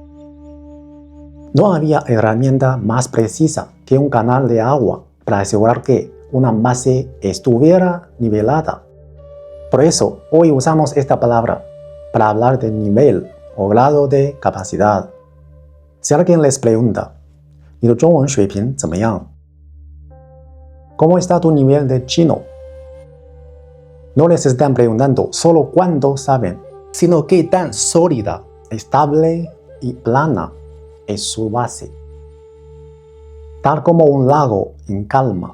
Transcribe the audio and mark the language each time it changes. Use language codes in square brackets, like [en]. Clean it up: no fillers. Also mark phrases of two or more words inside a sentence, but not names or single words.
[es] No había herramienta más precisa que un canal de agua para asegurar que una base estuviera nivelada. Por eso, hoy usamos esta palabra para hablar de nivel o grado de capacidad. Si alguien les pregunta, [zh] 你的中文水平怎么样? [es] ¿Cómo está tu nivel de chino? No les están preguntando solo cuánto saben, sino qué tan sólida, estable y plana es su base. Tal como un lago en calma.